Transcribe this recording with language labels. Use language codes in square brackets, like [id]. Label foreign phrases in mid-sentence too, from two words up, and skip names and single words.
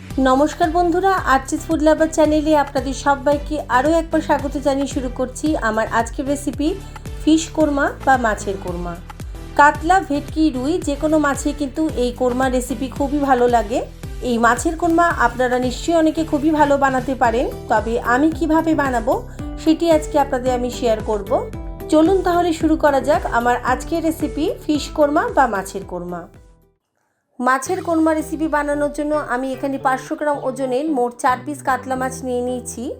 [bn] নমস্কার বন্ধুরা আর্চিজ ফুড লাভার চ্যানেলে আপনাদের সবাইকে আরো একবার স্বাগত জানিয়ে শুরু করছি আমার আজকের রেসিপি ফিশ কোরমা বা মাছের কোরমা। কাতলা ভেটকি রুই যে কোনো মাছে কিন্তু এই কোরমা রেসিপি খুবই ভালো লাগে। এই মাছের কোরমা আপনারা নিশ্চয়ই অনেকে খুবই ভালো বানাতে পারেন, তবে আমি কিভাবে বানাবো সেটি আজকে আপনাদের আমি শেয়ার করব। চলুন তাহলে শুরু করা যাক আমার আজকের রেসিপি ফিশ কোরমা বা মাছের কোরমা। মাছের কোরমা রেসিপি বানানোর জন্য আমি এখানে 500 গ্রাম ওজনের মোট 4 পিস কাতলা মাছ নিয়ে নিয়েছি।